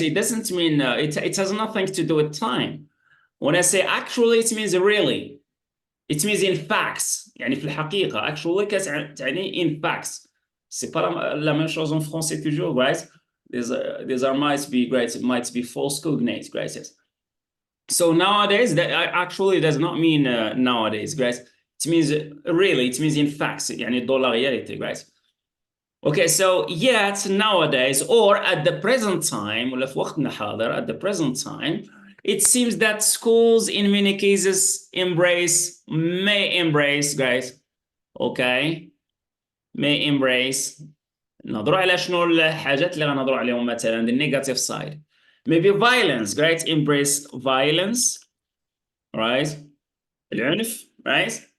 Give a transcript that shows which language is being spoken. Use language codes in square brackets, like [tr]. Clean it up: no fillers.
[en] It doesn't mean it has nothing to do with time. When I say actually, it means really. It means in facts. [ar] يعني في الحقيقة actually تعني [en] in facts. [fr] C'est pas la même chose en français toujours, right? [en] These are might be, right? It might be false cognates, right? Yes. So nowadays, that actually does not mean nowadays, right? It means really, it means in facts. يعني [fr] dans la réalité, [en] right? Okay, so yet nowadays, or at the present time, [ar] ولا في وقتنا حاضر, [en] at the present time, it seems that schools in many cases may embrace, guys, okay, may embrace. [ar] نهضروا على شنو الحاجات اللي غنهضروا عليهم مثلا [en] the negative side. Maybe violence, right? Embrace violence, right? العنف, right?